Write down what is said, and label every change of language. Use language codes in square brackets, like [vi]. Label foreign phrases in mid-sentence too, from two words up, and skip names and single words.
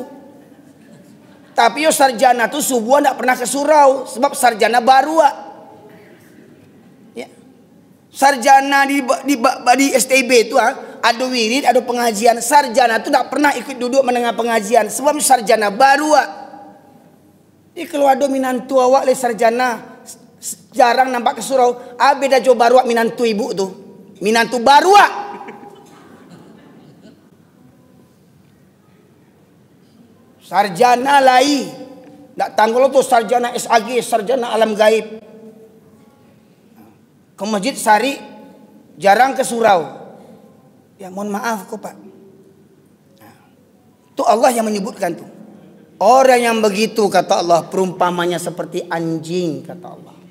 [id] Tapi yo sarjana tuh subuh enggak pernah ke surau sebab sarjana barua. Ya. Sarjana di STB itu ada wirid, ada pengajian. Sarjana tuh enggak pernah ikut duduk mendengar pengajian sebab sarjana barua. [min] Jadi kalau ada minantu awak le sarjana jarang nampak ke surau. Beda jo barua minantu ibu tuh. Minantu barua. Sarjana lai. [id] Nggak tanggul tuh sarjana SAG, sarjana alam gaib. Ke masjid sari jarang ke surau. Ya mohon maaf kok Pak. Itu Allah yang menyebutkan tuh. Orang yang begitu kata Allah perumpamannya seperti anjing kata Allah.